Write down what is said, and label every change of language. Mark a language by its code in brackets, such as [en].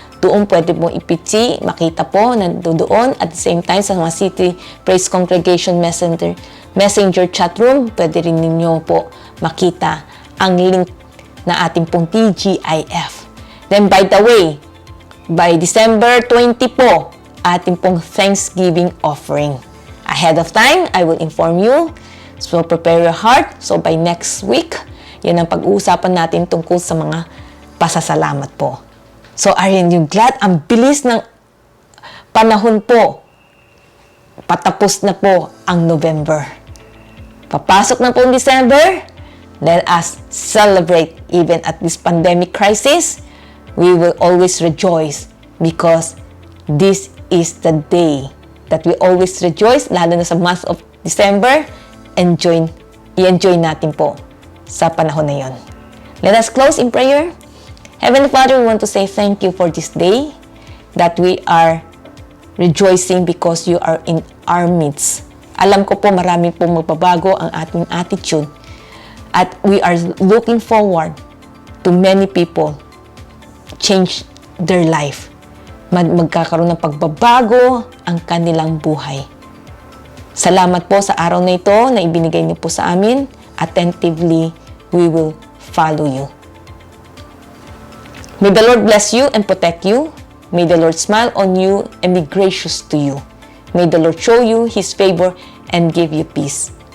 [tl] Doon pwede mong ipitsi, makita po, nandoon. [en] At the same time, [tl] sa mga City Praise Congregation Messenger chat room, pwede rin ninyo po makita ang link na ating pong TGIF. [en] Then, by the way, by December 20 po, [tl] ating pong [en] Thanksgiving offering. Ahead of time, I will inform you. So, prepare your heart. So, by next week, [tl] yan ang pag-uusapan natin tungkol sa mga pasasalamat po. [en] So, are you glad? [tl] Ang bilis ng panahon po. Patapos na po ang November. Papasok na po ang December. [en] Let us celebrate even at this pandemic crisis. We will always rejoice because this is the day that we always rejoice, [tl] lalo na sa [en] month of December. [tl] I-enjoy natin po sa panahon na yon. [en] Let us close in prayer. Heavenly Father, we want to say thank you for this day, that we are rejoicing because you are in our midst. [tl] Alam ko po marami pong magbabago ang ating attitude at [en] we are looking forward to many people change their life. [tl] Magkakaroon ng pagbabago ang kanilang buhay. Salamat po sa araw na ito na ibinigay niyo po sa amin. [en] Attentively, we will follow you. May the Lord bless you and protect you. May the Lord smile on you and be gracious to you. May the Lord show you His favor and give you peace.